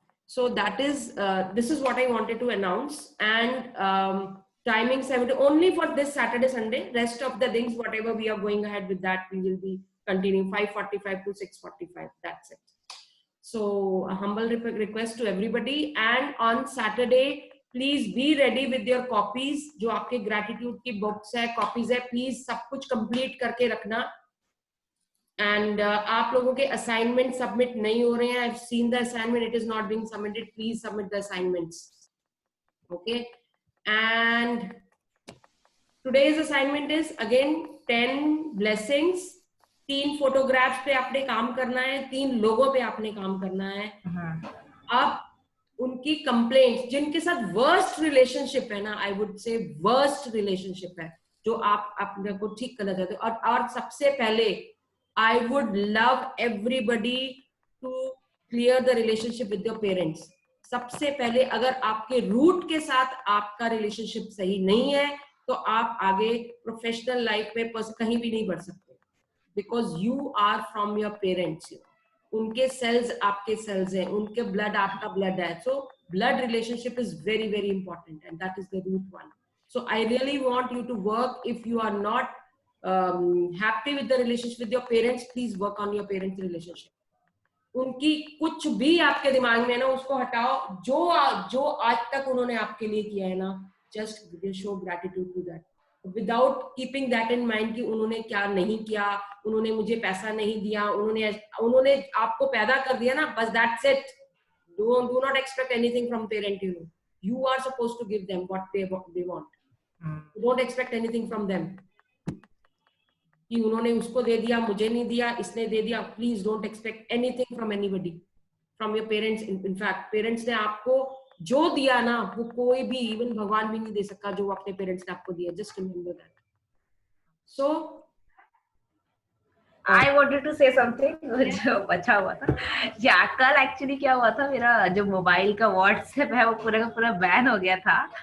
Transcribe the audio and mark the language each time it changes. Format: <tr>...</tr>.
<en>So that is, this is what I wanted to announce, and timing 7 only for this Saturday, Sunday. Rest of the things, whatever we are going ahead with that, we will be continuing 5:45 to 6:45. That's it. So a humble request to everybody, and on Saturday, please be ready with your copies.</en> <hi>जो आपके gratitude की books है, copies है, please सब कुछ complete करके रखना. And आप लोगों के assignment submit नहीं हो रहे हैं.</hi> <en>I've seen the assignment, it is not being submitted. Please submit the assignments. Okay. And today's assignment is again 10 blessings.</en> <hi>3 photographs पे आपने काम करना है, 3 लोगों पे आपने काम करना है. अब उनकी complaints, जिनके साथ worst relationship है ना,</hi> <en>I would say worst relationship</en> <hi>है, जो आप अपने को ठीक करना चाहते हो. और सबसे पहले</hi> <en>I would love everybody to clear the relationship with your parents.</en> <hi>सबसे पहले अगर आपके रूट के साथ आपका रिलेशनशिप सही नहीं है तो आप आगे प्रोफेशनल लाइफ में कहीं भी नहीं बढ़ सकते.</hi> <en>Because you are from your parents.</en> <hi>उनके सेल्स आपके सेल्स हैं, उनके ब्लड आपका ब्लड है.</hi> <en>So blood relationship is very very important, and that is the root one. So I really want you to work. If you are not happy with the relationship with your parents, please work on your parents relationship.</en> <hi>उनकी कुछ भी आपके दिमाग में है ना, उसको हटाओ. जो आज तक उन्होंने आपके लिए किया है ना,</hi> <en>just show gratitude to that without keeping that in mind</en> <hi>कि उन्होंने क्या नहीं किया, उन्होंने मुझे पैसा नहीं दिया, उन्होंने आपको पैदा कर दिया ना, बस</hi> <en>that's it. Do not expect anything from parent. You are supposed to give them what they want. Don't expect anything from them.</en> <hi>कि उन्होंने उसको दे दिया, मुझे नहीं दिया, इसने दे दिया.</hi> <en>Please don't expect anything from anybody, from your parents. In fact,</en> <hi>parents ने आपको जो दिया ना, वो कोई भी, even भगवान भी नहीं दे सकता जो अपने parents ने आपको दिया.</hi> <en>Just remember that. So I wanted to say something</en> <hi>जो बचा हुआ था. या कल एक्चुअली क्या हुआ था, मेरा जो मोबाइल का व्हाट्सएप है वो पूरा का पूरा बैन हो गया था.</hi>